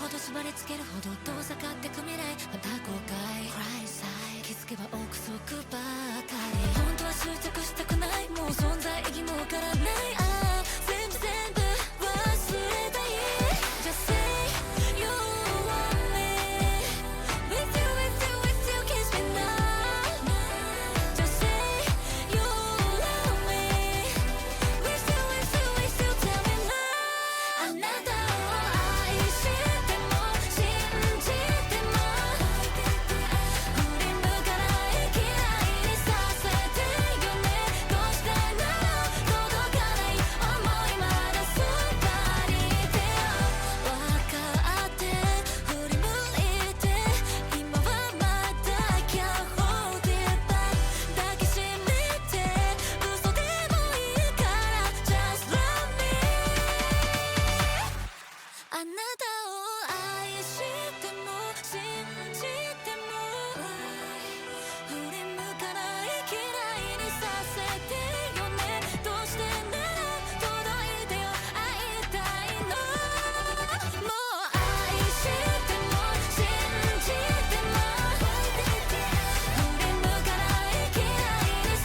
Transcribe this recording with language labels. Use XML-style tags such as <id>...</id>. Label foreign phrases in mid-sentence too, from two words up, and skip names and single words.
<ja>縛りつけるほど遠ざかってく未来また後悔気づけば憶測ばかり本当は執着したくないもう存在意義もわからないああ全部忘れたい</ja> <en>Just say you want me With you kiss me now Just say you love me With you tell me now</en> <ja>あなたを愛しても信じても振り向かない嫌いにさせてよねどうしてなら届かない想いまだそばにいてよ分かって振り向いて今はまだ</ja> <en>Can't hold it back</en> <ja>抱きしめて嘘でもいいから</ja> <en>Just love me</en> <ja>あなたを愛しても信じても振り向かない嫌いにさせてよねどうしてなら届いてよ会いたいのもう愛しても信じても振り向かない嫌いに</ja>